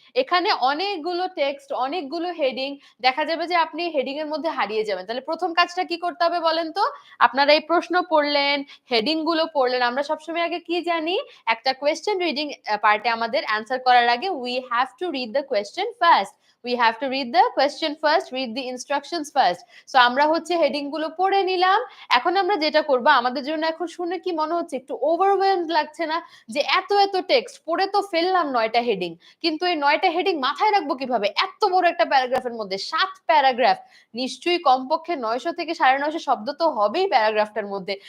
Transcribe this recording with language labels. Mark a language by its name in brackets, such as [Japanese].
[Bangla] এখানে অনেকগুলো টেক্সট, অনেকগুলো হেডিং দেখা যাবে যে আপনি হেডিং এর মধ্যে হারিয়ে যাবেন। তাহলে প্রথম কাজটা কি করতে হবে বলেন তো? আপনারা এই প্রশ্ন পড়লেন, হেডিং গুলো পড়লেন। আমরা সবসময় আগে কি জানি? একটা কোয়েশ্চেন রিডিং পার্টে আমাদের অ্যান্সার করার আগে [English] we have to read the question first. We have to read the question first, read the instructions first. [Bangla] So আমরা হচ্ছে হেডিং গুলো পড়ে নিলাম। এখন আমরা যেটা করব, আমাদের জন্য এখন শুনে কি মনে হচ্ছে একটু ওভারওয়েলমড লাগছে না, যে এত এত টেক্সট পড়ে তো ফেললাম 9টা হেডিং, কিন্তু এই 9টা হেডিং মাথায় রাখবো কিভাবে? এত বড় একটা প্যারাগ্রাফের মধ্যে 7 প্যারাগ্রাফ, নিশ্চয়ই কমপক্ষে 900 থেকে 950 শব্দ তো হবেই প্যারাগ্রাফটার মধ্যে।